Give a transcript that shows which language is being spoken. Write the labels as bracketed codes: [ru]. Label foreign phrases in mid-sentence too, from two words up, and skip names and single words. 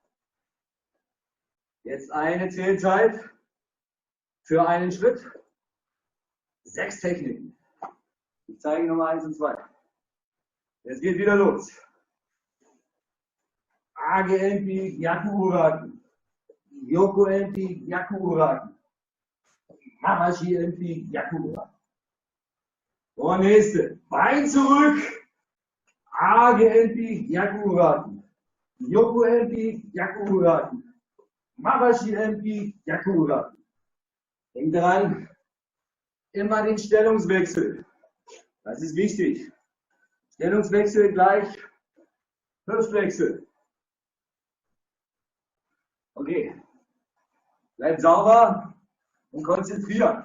[de] Jetzt eine Zählzeit für einen Schritt. 6 Techniken. Ich zeige Nummer 1 und 2. Jetzt geht wieder los. Age MP, Gyaku Uraken. Yoko MP, Gyaku Uraken. Mawashi MP, Gyaku Uraken. Und nächste. Bein zurück. Age MP, Gyaku Uraken. Yoko MP, Gyaku Uraken. Mawashi MP Yakura. Denk dran, immer den Stellungswechsel. Das ist wichtig. Stellungswechsel gleich Hüftwechsel. Okay. Bleib sauber und konzentriert.